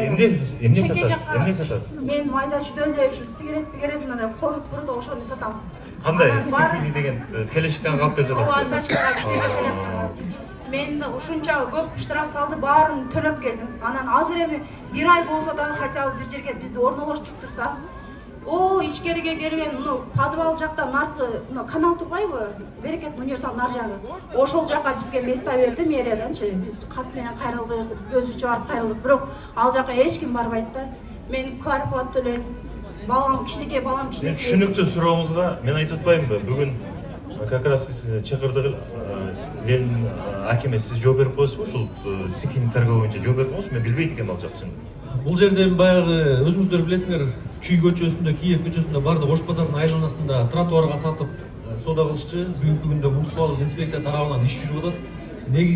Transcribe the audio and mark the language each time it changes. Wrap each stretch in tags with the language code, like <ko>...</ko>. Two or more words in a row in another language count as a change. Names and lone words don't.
<ky>Эмне сатасыз? Мен майда чүйдө эле ушу сигарет мындай коруп туруп ошону сатам. Кандай стихийный деген келешкан калып кетип атасызбы? Мен ушунча көп штраф салды, баарын төлөп келдим. Анан азыр эми 1 ай болсо дагы хотя бы бир жерге бизди орнолоштуруп турса, ичкериге келген подвал жакта наркы канал турбайбы? Берекет универсал нар жагы. Ошол жака бизге место берди мэрияданчы. Биз кат менен кайрылдык, өзүбүзчө барып кайрылдык. Бирок ал жака эч ким барбайт да. Мен квартплата төлөйм. Балам кичинекей, балам кичинекей. Түшүнүктүү сурооңузга мен айтып атпаймынбы? Бүгүн</ky> <ru>как раз</ru> <ky>биз чакырдык. Ленин акиме сиз жооп берип коесузбу? Ушул</ky> <ru>стихийный торговля</ru> <ky>боюнча жооп берип коесузбу? Мен билбейт экенмин ал жакчын. Бул жерде баягы өзүңүздөр билесиңер, Чүй көчөсүндө, Киев көчөсүндө бардык Ош базарынын айланасында тротуарга сатып соода кылышчы. Бүгүнкү күндө муниципалдык инспекция тарабынан иш жүрүп атат.</ky>